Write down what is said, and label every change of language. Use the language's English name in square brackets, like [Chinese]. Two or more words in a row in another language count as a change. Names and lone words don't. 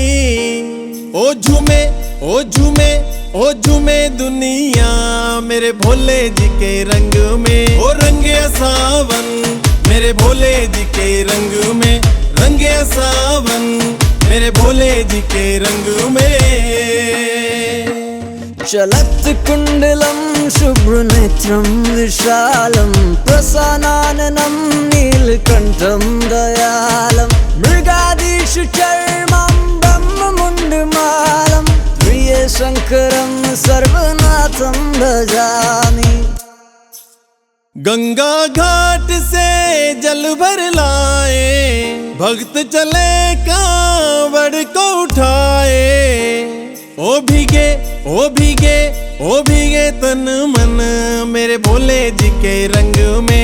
[Hindi] ओ झूमे ओ झूमे ओ झूमे दुनिया मेरे भोले जी के रंग में। ओ रंगे सावन मेरे भोले जी के रंग में, रंगे सावन मेरे भोले जी के रंग में। [Sanskrit] चलत् कुण्डलं शुभ्रनेत्रं विशालं, प्रसन्नाननं नीलकण्ठं दयालं, मृगादिषु चर्मं ब्रह्ममुण्डमालं, प्रियशङ्करं सर्वनाथं भजामि। [Hindi] गंगा घाट से जल भर लाए, भक्त चले कांवड़ को उठाए। ओ भीगे ओ भीगे ओ भीगे तन मन मेरे भोले जी के रंग में।